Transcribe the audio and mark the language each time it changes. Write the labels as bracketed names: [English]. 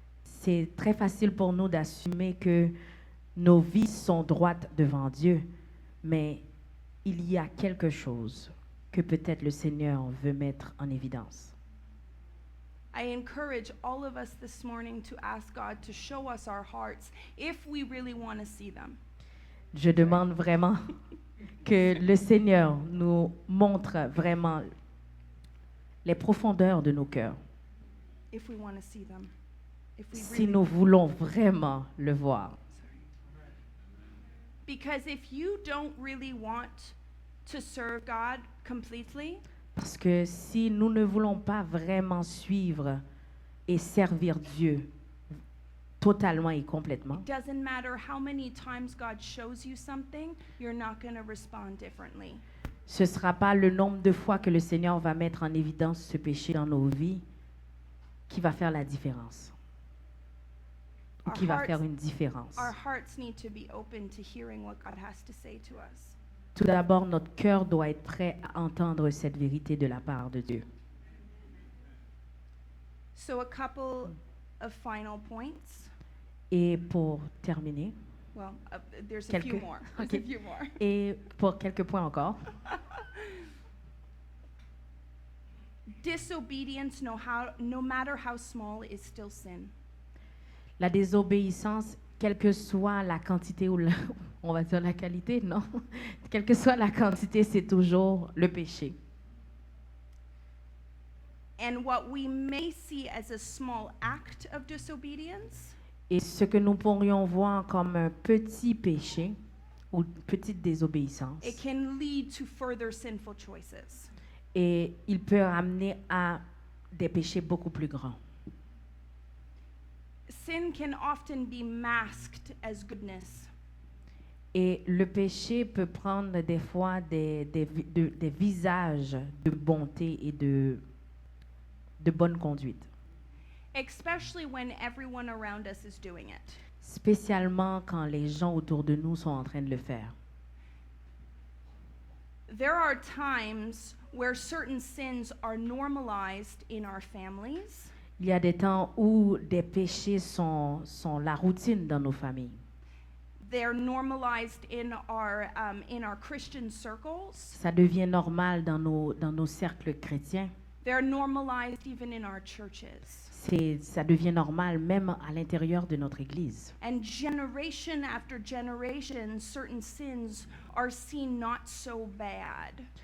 [French] C'est très facile pour nous d'assumer que nos vies sont droites devant Dieu, mais il y a quelque chose que peut-être le Seigneur veut mettre en évidence. [English] I encourage all of us this morning to ask God to show us our hearts if we really want to see them. [French] Je demande vraiment que le Seigneur nous montre vraiment les profondeurs de nos cœurs, [English] If we want to see them. If we [French] si [English] really [French] nous voulons vraiment le voir. [English] Because if you don't really want to serve God completely, [French] Parce que si nous ne voulons pas vraiment suivre et servir Dieu totalement et complètement, [English] it doesn't matter how many times God shows you something, you're not going to respond differently. [French] ce ne sera pas le nombre de fois que le Seigneur va mettre en évidence ce péché dans nos vies qui va faire la différence, ou [English] Our [French] qui va [English] hearts- [French] faire une différence. [English] Our hearts need to be open to hearing what God has to say to us. [French] Tout d'abord, notre cœur doit être prêt à entendre cette vérité de la part de Dieu. [English] So a couple of final points. [French] Et pour terminer, [English] Well, there's a few [French] Quelques- [English] more. There's [French] Ok. [English] a few more. [French] et pour quelques points encore, [English] Disobedience, no matter how small, is still sin. [French] la désobéissance, quelle que soit la quantité ou on va dire la qualité, non, quelle que soit la quantité, c'est toujours le péché. [English] And what we may see as a small act of disobedience [French] Et ce que nous pourrions voir comme un petit péché ou petite désobéissance, [English] it can lead to further sinful choices. [French] et il peut amener à des péchés beaucoup plus grands. [English] Sin can often be masked as goodness. [French] Et le péché peut prendre des fois des visages de bonté et de bonne conduite, [English] Especially when everyone around us is doing it. [French] spécialement quand les gens autour de nous sont en train de le faire. [English] There are times where certain sins are normalized in our families, [French] Il y a des temps où des péchés sont la routine dans nos familles. [English] they're normalized in our Christian circles, [French] Ça devient normal dans nos cercles chrétiens. [English] they're normalized even in our churches. [French] Ça devient normal même à l'intérieur de notre Église. [English] And generation after generation, certain sins are seen not so bad.